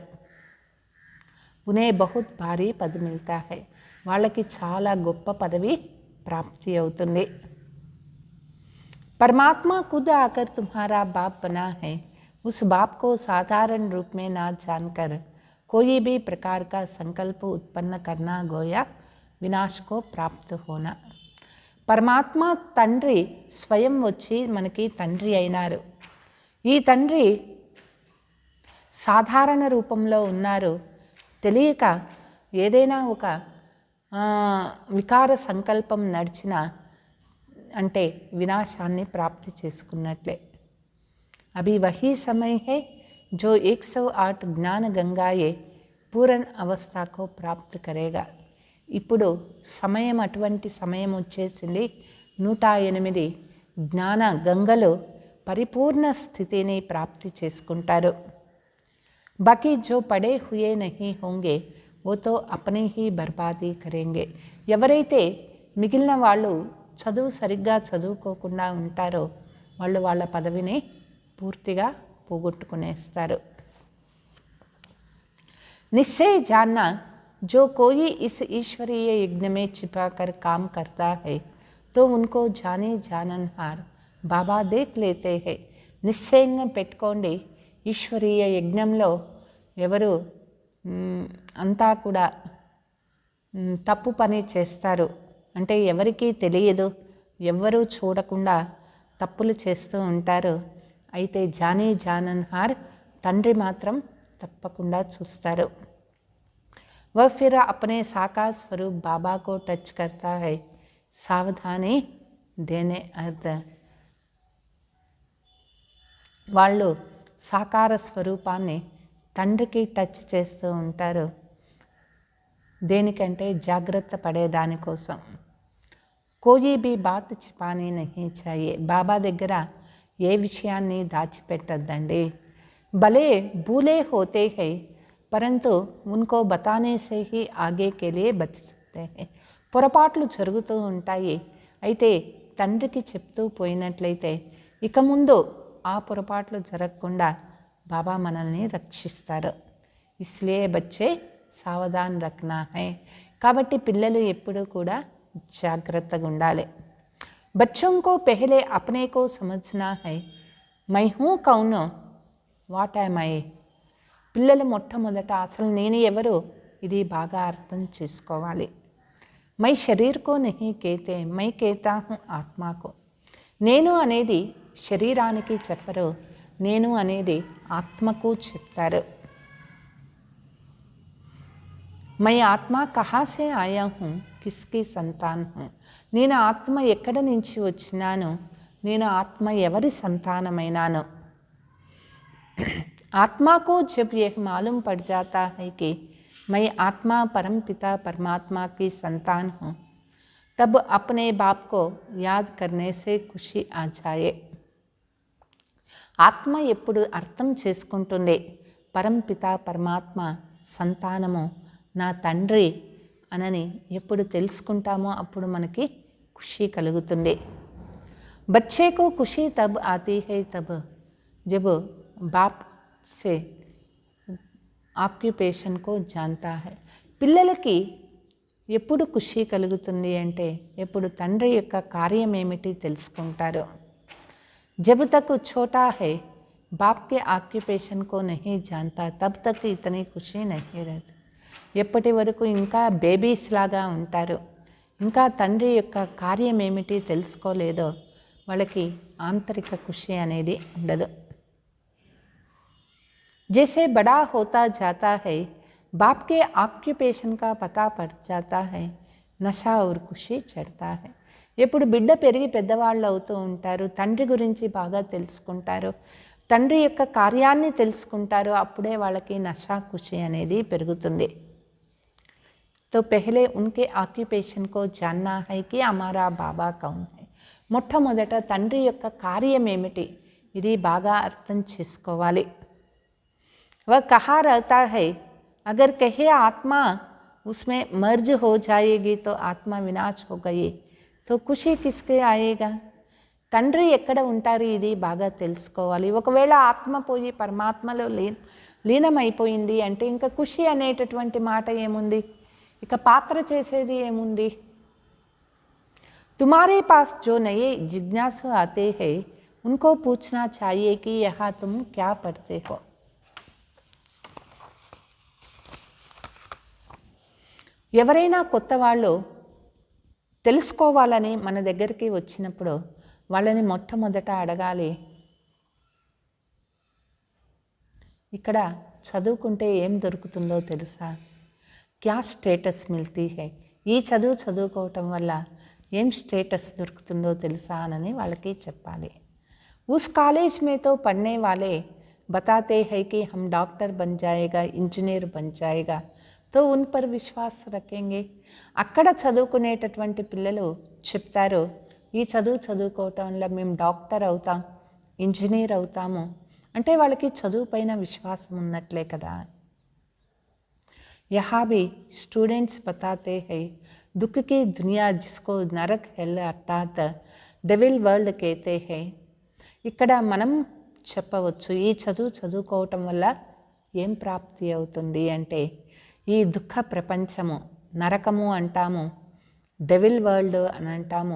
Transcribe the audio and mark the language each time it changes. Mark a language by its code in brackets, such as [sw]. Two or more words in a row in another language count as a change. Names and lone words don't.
[hi] उन्हें बहुत भारी पदवी मिलता है. [te] వాళ్ళకి చాలా గొప్ప పదవి ప్రాప్తి అవుతుంది. [hi] परमात्मा खुद आकर तुम्हारा बाप बना है. उस बाप को साधारण रूप में ना जानकर कोई भी प्रकार का संकल्प उत्पन्न करना गोया विनाश को प्राप्त होना. [te] పరమాత్మ తండ్రి స్వయం వచ్చి మనకి తండ్రి అయినారు. ఈ తండ్రి సాధారణ రూపంలో ఉన్నారు. తెలియక ఏదైనా ఒక వికార సంకల్పం నడిచిన అంటే వినాశాన్ని ప్రాప్తి చేసుకున్నట్లే. [hi] अभी वही समय है जो 108 ज्ञान गंगाएं पूरन अवस्था को प्राप्ति करेगा. [te] ఇప్పుడు సమయం అటువంటి సమయం వచ్చేసింది. 108 జ్ఞాన గంగలు పరిపూర్ణ స్థితిని ప్రాప్తి చేసుకుంటారు. [hi] बाकी जो पढ़े हुए नहीं होंगे वो तो अपने ही बर्बादी करेंगे. [te] ఎవరైతే మిగిలిన వాళ్ళు చదువు సరిగ్గా చదువుకోకుండా ఉంటారో వాళ్ళు వాళ్ళ పదవిని పూర్తిగా పోగొట్టుకునేస్తారు. [hi] निश्चय जानना जो कोई इस ईश्वरीय यज्ञ में छिपाकर काम करता है तो उनको जाने जाननहार बाबा देख लेते हैं. [te] నిశ్చయంగా పెట్టుకోండి, ఈశ్వరీయ యజ్ఞంలో ఎవరు అంతా కూడా తప్పు పని చేస్తారు అంటే ఎవరికీ తెలియదు, ఎవ్వరూ చూడకుండా తప్పులు చేస్తూ ఉంటారు. అయితే జానీ జానన్హార్ తండ్రి మాత్రం తప్పకుండా చూస్తారు. [hi] वह फिर अपने साकार स्वरूप बाबा को टच करता है. सावधानी देने अर्थ [te] వాళ్ళు సాకార స్వరూపాన్ని తండ్రికి టచ్ చేస్తూ ఉంటారు. దేనికంటే జాగ్రత్త పడేదానికోసం. [hi] कोई भी बात छिपानी नहीं चाहिए. [te] బాబా దగ్గర ఏ విషయాన్ని దాచిపెట్టద్దండి. [hi] भले भूलें होते हैं परंतु उनको बताने से ही आगे के लिए बच सकते हैं. [te] పొరపాట్లు జరుగుతూ ఉంటాయి. అయితే తండ్రికి చెప్తూ పోయినట్లయితే ఇక ముందు ఆ పొరపాట్లు జరగకుండా బాబా మనల్ని రక్షిస్తారు. [hi] इसलिए बच्चे सावधान रखना है. [te] కాబట్టి పిల్లలు ఎప్పుడూ కూడా జాగ్రత్తగా ఉండాలి. [hi] बच्चों को पहले अपने को समझना है. मैं हूँ कौन, [en] what am I. [te] పిల్లలు మొట్టమొదట అసలు నేను ఎవరు ఇది బాగా అర్థం చేసుకోవాలి. [hi] मैं शरीर को नहीं कहते मैं कहता हूँ आत्मा को. [te] నేను అనేది శరీరానికి చెప్పరు, నేను అనేది ఆత్మకు చెప్తారు. [hi] मैं आत्मा कहाँ से आया हूँ किसकी संतान हूँ. [te] నేను ఆత్మ ఎక్కడ నుంచి వచ్చినాను, నేను ఆత్మ ఎవరి సంతానమైనాను. [hi] आत्मा को जब यह मालूम पड़ जाता है कि मैं आत्मा परमपिता परमात्मा की संतान हूँ, तब अपने बाप को याद करने से खुशी आ जाए. [te] ఆత్మ ఎప్పుడు అర్థం చేసుకుంటుంది పరంపిత పరమాత్మ సంతానము నా తండ్రి అనని ఎప్పుడు తెలుసుకుంటామో అప్పుడు మనకి ఖుషి కలుగుతుంది. [hi] बच्चे को खुशी तब आती है तब जब बाप से ऑक्यूपेशन को जानता है. [te] పిల్లలకి ఎప్పుడు ఖుషి కలుగుతుంది అంటే ఎప్పుడు తండ్రి యొక్క కార్యం ఏమిటి తెలుసుకుంటారో. [hi] जब तक छोटा है बाप के ऑक्यूपेशन को नहीं जानता तब तक इतनी खुशी नहीं रहती. [te] ఎప్పటి వరకు ఇంకా బేబీస్ లాగా ఉంటారు, ఇంకా తండ్రి యొక్క కార్యం ఏమిటి తెలుసుకోలేదో వాళ్ళకి ఆంతరిక ఖుషి అనేది ఉండదు. [hi] जैसे बड़ा होता जाता है बाप के ఆక్యుపేషన్ का पता पड़ जाता है నషా और खुशी चढ़ता है. [te] ఎప్పుడు బిడ్డ పెరిగి పెద్దవాళ్ళు అవుతూ ఉంటారు, తండ్రి గురించి బాగా తెలుసుకుంటారు, తండ్రి యొక్క కార్యాన్ని తెలుసుకుంటారు, అప్పుడే వాళ్ళకి నషా ఖుషి అనేది పెరుగుతుంది. [hi] तो पहले उनके ఆక్యుపేషన్ को जानना है कि हमारा बाबा कौन है. [te] మొట్టమొదట తండ్రి యొక్క కార్యం ఏమిటి ఇది బాగా అర్థం చేసుకోవాలి. [hi] वह कहाँ रहता है, अगर कहे आत्मा उसमें मर्ज हो जाएगी तो आत्मा विनाश हो गई तो खुशी किसके आएगा. [te] తండ్రి ఎక్కడ ఉంటారు ఇది బాగా తెలుసుకోవాలి. ఒకవేళ ఆత్మ పోయి పరమాత్మలో లీనమైపోయింది అంటే ఇంకా ఖుషి అనేటటువంటి మాట ఏముంది, ఇక పాత్ర చేసేది ఏముంది. [hi] तुम्हारे पास जो नए जिज्ञासु आते हैं उनको पूछना चाहिए कि यहाँ तुम क्या पढ़ते हो. [te] ఎవరైనా కొత్త వాళ్ళు తెలుసుకోవాలని మన దగ్గరికి వచ్చినప్పుడు వాళ్ళని మొట్టమొదట అడగాలి, ఇక్కడ చదువుకుంటే ఏం దొరుకుతుందో తెలుసా, [hi] क्या स्टेटस मिलती है. [te] ఈ చదువుకోవటం వల్ల ఏం స్టేటస్ దొరుకుతుందో తెలుసా అని వాళ్ళకి చెప్పాలి. [hi] उस कॉलेज में तो పढ़ने वाले बताते हैं कि हम डॉक्टर बन जाएगा इंजीनियर बन जाएगा तो उन पर विश्वास रखेंगे. [te] అక్కడ చదువుకునేటటువంటి పిల్లలు చెప్తారు, ఈ చదువుకోవటం వల్ల మేము డాక్టర్ అవుతాం, ఇంజనీర్ అవుతాము అంటే వాళ్ళకి చదువు పైన విశ్వాసం ఉన్నట్లే కదా. [hi] यहाँ भी स्टूडेंट्स बताते हैं दुख की दुनिया जिसको नरक हेल अर्थात [en] devil world [hi] कहते हैं. [te] ఇక్కడ మనం చెప్పవచ్చు ఈ చదువుకోవటం వల్ల ఏం ప్రాప్తి అవుతుంది అంటే ఈ దుఃఖ ప్రపంచము నరకము అంటాము, [en] devil world [te] అని అంటాము.